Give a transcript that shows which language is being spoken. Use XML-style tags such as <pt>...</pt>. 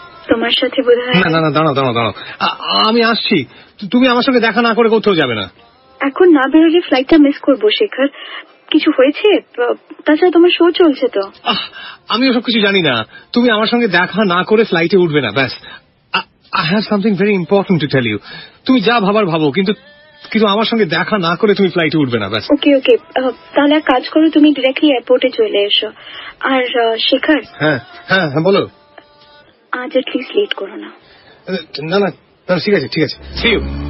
<bn>তোমার সাথে বোধহয়। না না না, দাঁড়াও দাঁড়াও দাঁড়াও, আমি আসছি। তুমি আমার সঙ্গে দেখা না করে কোথাও যাবে না। এখন না বেরোলে ফ্লাইটটা মিস করবো শেখর। কিছু হয়েছে? তাছাড়া তোমার শো চলছে তো। আমি ওসব কিছু জানি না। তুমি আমার সঙ্গে দেখা না করে ফ্লাইটে উঠবে না, ব্যাস।</bn> <en>I have something very important to tell you.</en> <bn>তুমি যা ভাবার ভাবো, কিন্তু আমার সঙ্গে দেখা না করে তুমি ফ্লাইটে উঠবে না, ব্যাস। ওকে ওকে, তাহলে এক কাজ করো, তুমি ডিরেক্টলি এয়ারপোর্টে চলে এসো। আর শেখর। হ্যাঁ হ্যাঁ হ্যাঁ বলো। আজ এটলিস্ট লেট করো না। না না ঠিক আছে ঠিক আছে,</bn> <en>see you.</en>